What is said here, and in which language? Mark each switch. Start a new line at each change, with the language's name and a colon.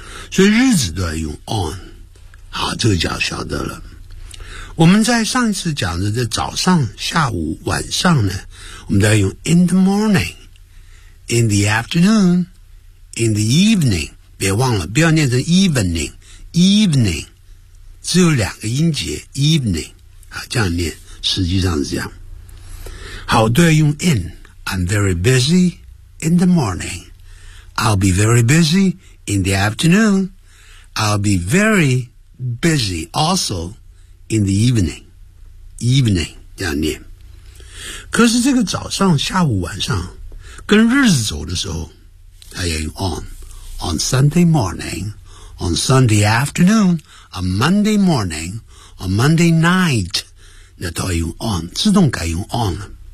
Chinese: 所以日子都要用 on。好，这个就晓得了。我们在上一次讲的在早上、下午、晚上呢，我们都要用
English: in the morning, in the afternoon, in the evening。
Chinese: 别忘了，不要念成 evening, evening 只有两个音节 evening。好，这样念实际上是这样。好，都要用 in。
English: I'm very busy in the morning, I'll be very busy in the afternoon, I'll be very busy also in the evening, evening
Chinese: 这样念。可是这个早上、下午、晚上跟日子走的时候，它也用 on。
English: On Sunday morning, on Sunday afternoon, on Monday morning, on Monday night,
Chinese: 那都要用 on, 自动改用 on 了。